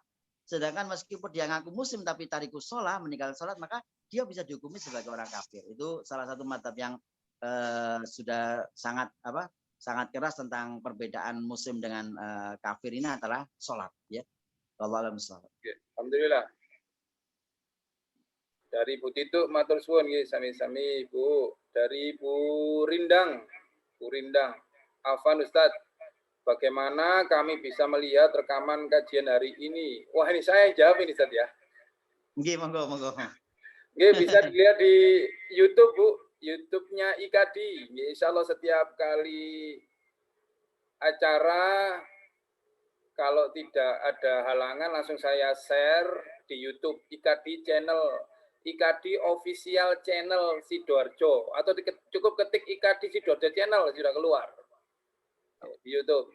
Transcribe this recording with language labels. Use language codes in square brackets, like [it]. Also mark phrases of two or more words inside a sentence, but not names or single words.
[id] Sedangkan meskipun dia ngaku muslim tapi tarikus sholat, meninggalkan sholat, maka dia bisa dihukumi sebagai orang kafir. Itu salah satu mazhab yang sudah sangat keras tentang perbedaan muslim dengan kafir ini adalah sholat. [ar] Ya, والله أعلم بالصواب. [id] Alhamdulillah. Dari Bu Titu [jv] matur suwun nggih sami-sami Bu. [id] Dari Bu Rindang. Afan Ustaz, bagaimana kami bisa melihat rekaman kajian hari ini? Wah, ini saya jawab ini Ustaz ya. [jv] Nggih, monggo. [id] Nggih, bisa dilihat di YouTube Bu, YouTube-nya IKD. [ar] إن شاء الله [id] setiap kali acara, kalau tidak ada halangan langsung saya share di YouTube IKD channel. IKD [en] official channel [id] Sidoarjo atau cukup ketik IKD Sidoarjo channel sudah keluar di YouTube.